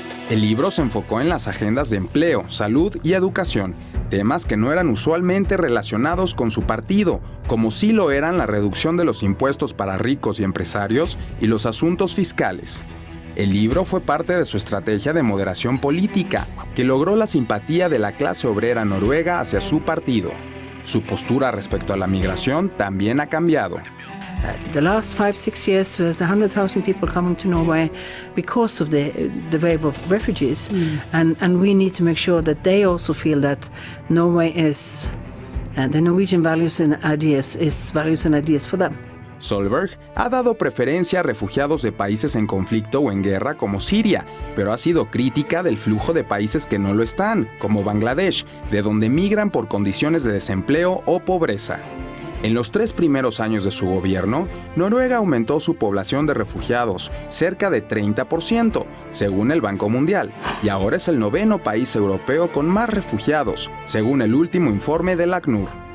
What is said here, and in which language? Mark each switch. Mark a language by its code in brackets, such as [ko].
[es] El libro se enfocó en las agendas de empleo, salud y educación, temas que no eran usualmente relacionados con su partido, como sí lo eran la reducción de los impuestos para ricos y empresarios y los asuntos fiscales. El libro fue parte de su estrategia de moderación política, que logró la simpatía de la clase obrera noruega hacia su partido. Su postura respecto a la migración también ha cambiado. [en] The last 5-6 years, there's 100,000 people coming to Norway because of the wave of refugees, and we need to make sure that they also feel that Norway is the Norwegian values and ideas for them. [es] Solberg ha dado preferencia a refugiados de países en conflicto o en guerra como Siria, pero ha sido crítica del flujo de países que no lo están, como Bangladesh, de donde migran por condiciones de desempleo o pobreza. En los 3 primeros años de su gobierno, Noruega aumentó su población de refugiados, cerca de 30%, según el Banco Mundial, y ahora es el 9º país europeo con más refugiados, según el último informe del ACNUR.